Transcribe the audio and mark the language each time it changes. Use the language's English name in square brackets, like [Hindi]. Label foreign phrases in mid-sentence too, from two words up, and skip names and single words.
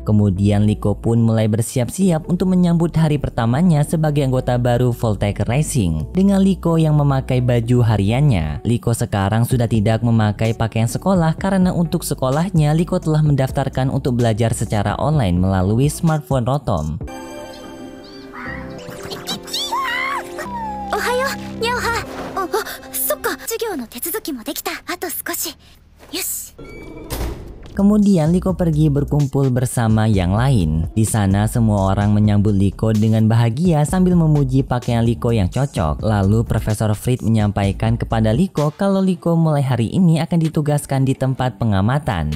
[Indonesian] Kemudian Liko pun mulai bersiap-siap untuk menyambut hari pertamanya sebagai anggota baru Voltaic Racing dengan Liko yang memakai baju hariannya. Liko sekarang sudah tidak memakai pakaian sekolah karena untuk sekolahnya Liko telah mendaftarkan untuk belajar secara online melalui smartphone Rotom. [Japanese] Ohayo, Nyaoha. そっか、授業の手続きもできた。あと少し。よし。 [Indonesian] Kemudian Liko pergi berkumpul bersama yang lain. Di sana semua orang menyambut Liko dengan bahagia sambil memuji pakaian Liko yang cocok. Lalu Profesor Fried menyampaikan kepada Liko kalau Liko mulai hari ini akan ditugaskan di tempat pengamatan.